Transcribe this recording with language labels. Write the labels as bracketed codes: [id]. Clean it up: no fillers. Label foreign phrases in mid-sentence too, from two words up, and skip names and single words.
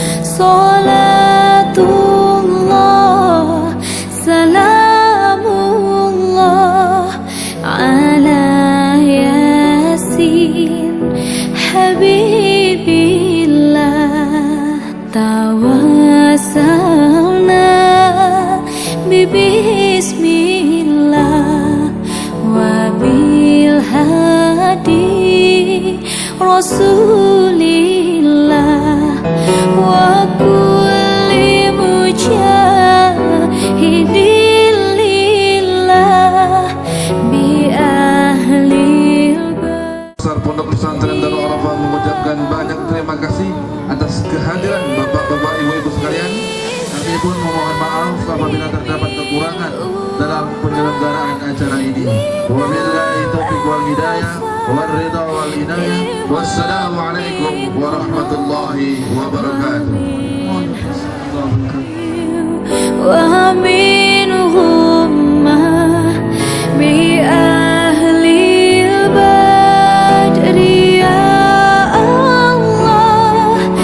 [ar] صلاة الله سلام الله على ياسين حبيب الله. توسلنا بسم الله وبالهادي رسول الله وكل مجاهد لله بأهل [id] Besar Pondok Pesantren Darul Arafah mengucapkan banyak terima kasih atas kehadiran Bapak-bapak, Ibu-ibu sekalian. Kami pun memohon maaf apabila terdapat kekurangan dalam penyelenggaraan acara ini. [ar] وبالله التوفيق والرضا والعناية. والسلام عليكم ورحمة الله وبركاته. ومنهم بأهل البدر يا الله